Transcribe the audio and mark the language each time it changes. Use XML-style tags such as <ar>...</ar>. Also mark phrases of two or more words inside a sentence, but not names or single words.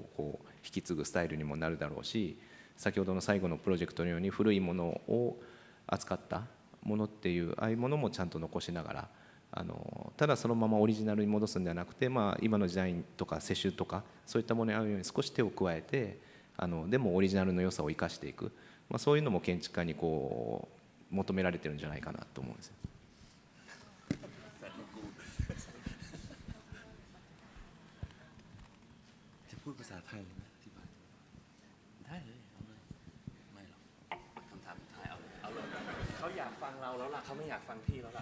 <ja>こう引き継ぐスタイルにもなるだろうし、先ほどの最後のプロジェクトのように古いものを扱ったものっていうああいうものもちゃんと残しながらただそのままオリジナルに戻すんではなくて、まあ、今の時代とか世襲とかそういったものに合うように少し手を加えてでもオリジナルの良さを生かしていく、まあ、そういうのも建築家にこう求められてるんじゃないかなと思うんですよ。</ja> <th>จะพูดภาษาไทยไหมอธิบายได้เลยเอาเลยไม่หรอกคำถามสุดท้ายเอาเลยเขาอยากฟังเราแล้วล่ะเขาไม่อยากฟังพี่แล้วล่ะ</th>